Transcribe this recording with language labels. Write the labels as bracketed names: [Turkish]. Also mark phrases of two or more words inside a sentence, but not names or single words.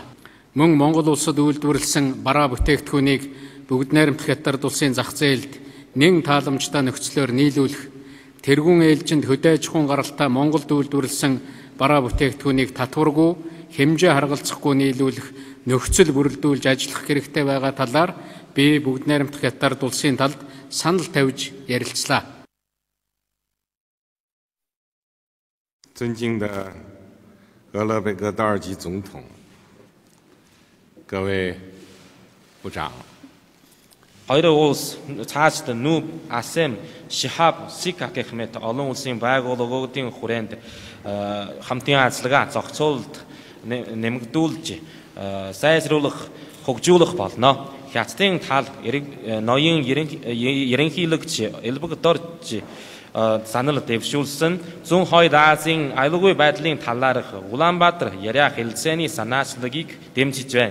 [Mongolian] Мөн Монгол улсад үйлдвэрлэсэн бараа бүтээгдэхүүнийг бүгд найрамд Хятад улсын зах зээлд нэн тааламжтай нөхцлөөр нийлүүлэх, тэргүүн ээлжинд хөдөө аж ахуйн гаралтай Монголд үйлдвэрлэсэн бараа бүтээгдэхүүнийг татваргүй, хэмжээ харгалзахгүй нийлүүлэх нөхцөл бүрэлдүүлж ажиллах хэрэгтэй байгаа талаар би бүгд найрамд Хятад улсын талд санал тавьж ярилцлаа. [Chinese] 尊敬的俄勒贝格道尔基总统，各位部长。 [Mongolian] Хоёр улс цаашд нүүб, АСЕМ, ШИХАБ, СИК гэх мэт олон улсын байгууллагуудын хүрээнд хамтын ажиллагаа зохицуулалт нэмэгдүүлж сайжруулах, хөгжүүлэх болно. Хятадын тал ноён ерөнхийлөгч Элбэг Дорж санал дэвшүүлсэн зүүн хойд Азийн аюулгүй байдлын талаарх Улаанбаатар яриа хэлэлцээний санаачлагыг дэмжиж байна.